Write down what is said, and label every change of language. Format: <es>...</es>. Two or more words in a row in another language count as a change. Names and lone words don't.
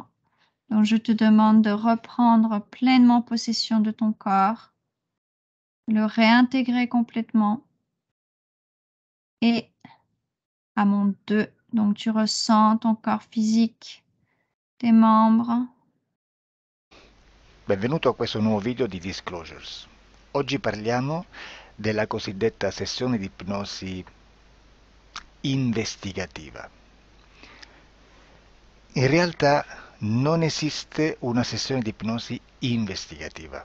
<fr>Donc, je te demande de reprendre pleinement possession de ton corps, le réintégrer complètement et à mon 2, donc tu ressens ton corps physique, tes membres,</fr> <it>Benvenuto a questo nuovo video di Disclosures. Oggi parliamo della cosiddetta sessione di ipnosi investigativa. In realtà non esiste una sessione di ipnosi investigativa.</it>